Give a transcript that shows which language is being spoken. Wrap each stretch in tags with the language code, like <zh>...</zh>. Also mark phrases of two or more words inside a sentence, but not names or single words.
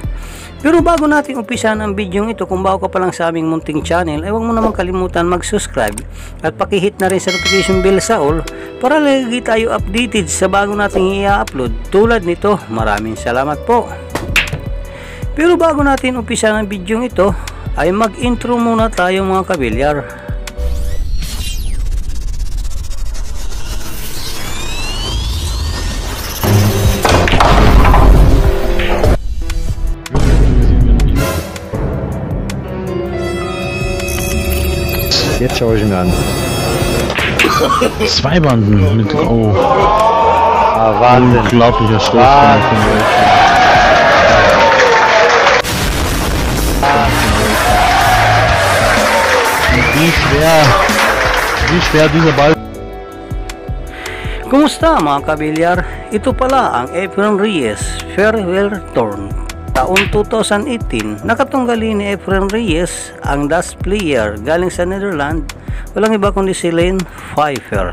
<tl>Pero bago natin umpisahan ang video ito, kung bago ka pa lang sa aming munting channel, ay huwag mo naman kalimutan mag-subscribe at pakihit na rin sa</tl> <en>notification bell</en> <tl>sa all para lagi tayo updated sa bago nating i-upload tulad nito. Maraming salamat po. Pero bago natin umpisahan ang video ito, ay mag-intro muna tayo mga kabilyar.</tl> <de>Jetzt schaue ich ihn an. Zwei Banden mit Oh. Wahnsinn. Unglaublicher Stoß. Wie schwer dieser Ball.</de> <tl>Kumusta mga kabilyar? Ito pala ang Efren Reyes Farewell Tour. Taon 2018, nakatunggali ni Efren Reyes ang Dutch player galing sa Netherlands, walang iba kundi si Lane Pfeiffer.</tl>